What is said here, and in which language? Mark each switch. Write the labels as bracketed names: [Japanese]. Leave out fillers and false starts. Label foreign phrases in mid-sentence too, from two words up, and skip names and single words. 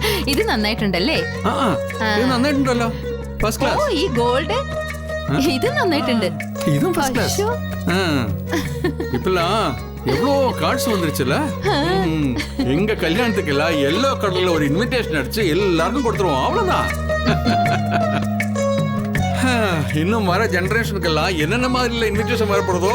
[Malayalam] ഇത് നന്നായിട്ടുണ്ടല്ലേ? ഇത് നന്നായിട്ടുണ്ടല്ലോ. [English] first class. [Malayalam] ഓ ഈ ഗോൾഡ് ഇത് നന്നായിട്ടുണ്ട്. [English] ഇതും first class. [Tamil] இப்பலாம் எவ்வளோ கார்ட்ஸ் வந்துருச்சுல. எங்க கல்யாணத்துக்கெல்லாம் [English] yellow color [Tamil] ஒரு இன்விடேஷன் அடிச்சு எல்லாருக்கும் கொடுத்துருவோம். அவ்வளவுதான். இன்னும் வர ஜெனரேஷனுக்கெல்லாம் என்னென்ன மாதிரி இன்விடேஷன் வரப்படுதோ.